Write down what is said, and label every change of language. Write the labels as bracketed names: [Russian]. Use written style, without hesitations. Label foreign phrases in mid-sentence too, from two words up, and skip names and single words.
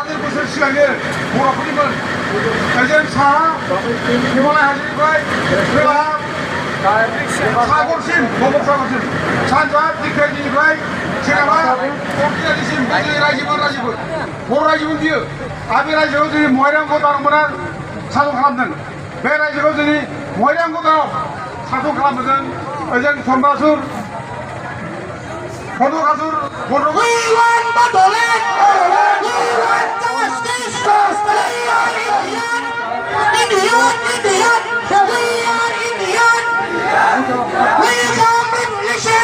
[Bodo] बोसोर सिगांनि बर'फोरनिमोन ओजों साहा हिमालय हाजोनिफ्राय खोला सागरसिम बंगोपसागरसिम सानजा दिखोनिफ्राय सोनाबहा क'क्राझारसिम बे जोंनि रायजोमोन बर' रायजोमोन बियो आरो बे रायजोआव जोंनि महाराम गौतममोना सासन खालामदों बे रायजोखौ जोंनि महाराम गौतम सासन खालामदों ओजों चन्द्रासुर Pondokasur, Pondokasur. [English] We want Bodoland. We want justice. We are Indian. Indian. We are Indian. We want revolution.